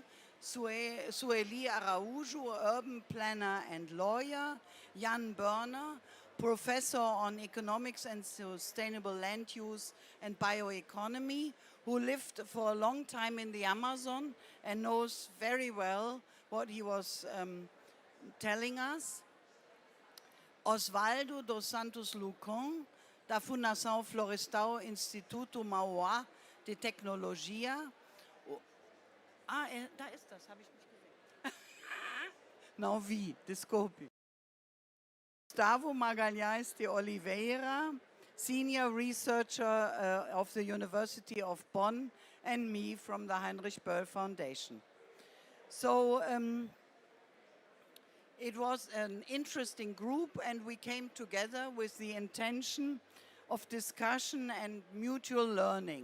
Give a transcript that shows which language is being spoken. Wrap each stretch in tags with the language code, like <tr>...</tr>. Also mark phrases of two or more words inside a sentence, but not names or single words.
<en>Sueli Araujo, urban planner and lawyer. Jan Börner, professor on economics and sustainable land use and bioeconomy, who lived for a long time in the Amazon and knows very well what he was telling us.</en> <pt>Osvaldo dos Santos Lucon, da Fundação Florestal Instituto Mauá de Tecnologia.</pt> <de>Da ist das, habe ich nicht gesehen.</de> <pt>Não vi, desculpe. Gustavo Magalhães de Oliveira,</pt> <en>senior researcher of the University of Bonn, and me from the Heinrich Böll Foundation. So it was an interesting group, and we came together with the intention of discussion and mutual learning.</en>